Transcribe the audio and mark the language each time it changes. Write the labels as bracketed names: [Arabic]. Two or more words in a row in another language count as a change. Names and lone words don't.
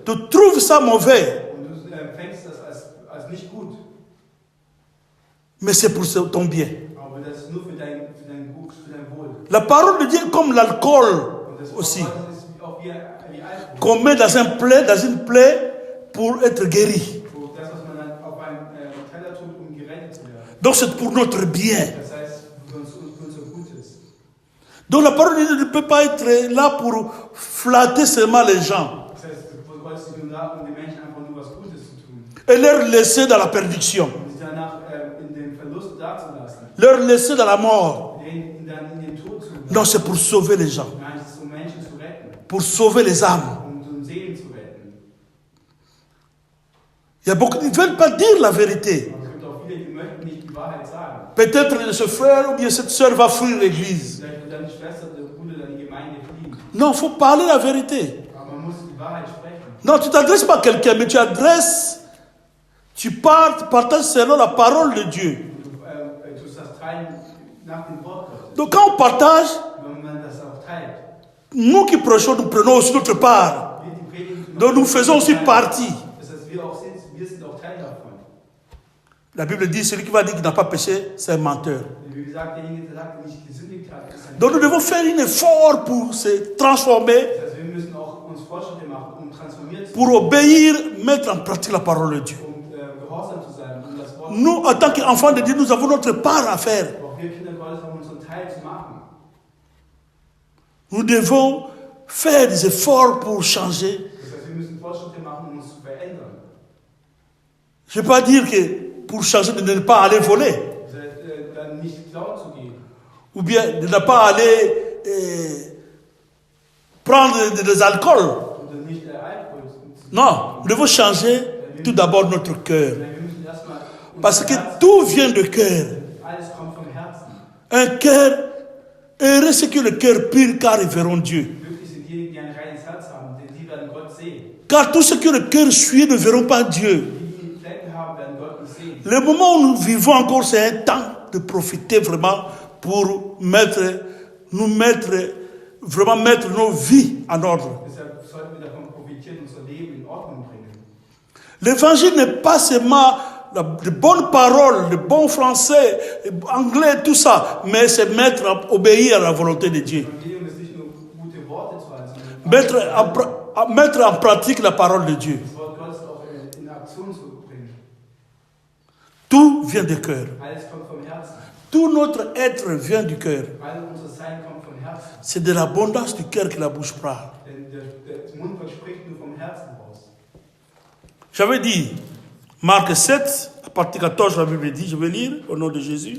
[French] tu trouves ça mauvais, [German] und du empfängst das als nicht gut, [French] mais c'est pour ton bien. [German] aber das ist nur für dein Wohl. [French] La parole de Dieu est comme l'alcool [German] Und das Wort [French] aussi, [German] Gottes ist auch wie Alkohol. [French] qu'on met dans une plaie pour être guéri. [German] So, das, was man dann auf einem Teller tut, um gerettet zu werden. [French] Donc c'est pour notre bien. [German] Das heißt, für unser Gutes. [French] Donc la parole de Dieu ne peut pas être là pour flatter seulement les gens [German] Das heißt, Gott ist nicht nur da, um den Menschen einfach nur was Gutes zu tun. [French] et leur laisser dans la perdition, [German] Um sie danach in den Verlust dazulassen. [French] leur laisser dans la mort. [German] Dann in den Tod zu lassen. [French] Non, c'est pour sauver les gens, [German] Nein, es ist, um Menschen zu retten. [French] pour sauver les âmes. [German] Um Seelen zu retten. [French] Il y a beaucoup qui ne veulent pas dire la vérité. [German] Aber es gibt auch viele, die möchten nicht die Wahrheit sagen. [French] Peut-être ce frère ou bien cette sœur va fuir l'église. [German] Vielleicht wird dann die Schwester, der Bruder, dann die Gemeinde fliehen. [French] Non, il faut parler la vérité. [German] Aber man muss die Wahrheit sprechen. [French] Non, tu ne t'adresses pas à quelqu'un, mais tu partages selon la parole de Dieu. [German] Du tust das teilen nach dem Wort Gottes. [French] Donc quand on partage, [German] Wenn man das auch teilt. [French] nous qui prêchons, nous prenons aussi notre part. [German] Wir, die predigen, [French] Donc nous faisons aussi partie. [German] Das heißt, wir sind auch Teil davon. [French] La Bible dit, celui qui va dire qu'il n'a pas péché, c'est un menteur. [German] Wie gesagt, derjenige, der sagt, der nicht gesündigt hat, ist ein [French] Donc nous devons faire un effort pour se transformer, [German] Das heißt, wir müssen auch uns Fortschritte machen, um transformiert zu [French] pour obéir, mettre en pratique la parole de Dieu. [German] gehorsam zu sein, um das Wort. [French] Nous, en tant qu'enfants de Dieu, nous avons notre part à faire. [German] Auch wir Kinder Gottes haben unseren Teil zu machen. [French] Nous devons faire des efforts pour changer. [German] Das heißt, wir müssen Fortschritte machen, um uns zu verändern. [French] Je ne veux pas dire que pour changer, de ne pas aller voler, [German] Das heißt, dann nicht klauen zu gehen. [French] ou bien de ne pas aller prendre des alcools. [German] Oder nicht Alkohol zu [French] Non, nous devons changer tout d'abord notre cœur. [German] Wir müssen erstmal [French] Parce que tout vient du cœur. [German] alles kommt vom Herzen. [French] Un cœur, heureux ceux qui ont le cœur pur, car ils verront Dieu. [German] Glücklich sind diejenigen, die ein reines Herz haben, denn die werden Gott sehen. [French] Car tous ceux qui ont le cœur souillé ne verront pas Dieu. [German] Die Flecken haben, werden Gott nicht sehen. [French] Le moment où nous vivons encore, c'est un temps de profiter vraiment pour mettre nos vies en ordre. [German] Deshalb sollten wir davon profitieren, unser Leben in Ordnung bringen. [French] L'évangile n'est pas seulement de bonnes paroles, de bons français, anglais, tout ça, mais c'est obéir à la volonté de Dieu. [German] Evangelium ist nicht nur gute Worte zu halten, sondern [French] Mettre en pratique la parole de Dieu. [German] das Wort Gottes auch in Aktion zu bringen. [French] Tout vient du cœur. [German] Alles kommt vom Herzen. [French] Tout notre être vient du cœur. [German] All unser Sein kommt vom Herzen. [French] C'est de l'abondance du cœur que la bouche parle. [German] Denn der Mund spricht nur vom Herzen raus. [French] J'avais dit, Marc 7, à partir 14, la Bible dit, je vais lire au nom de Jésus.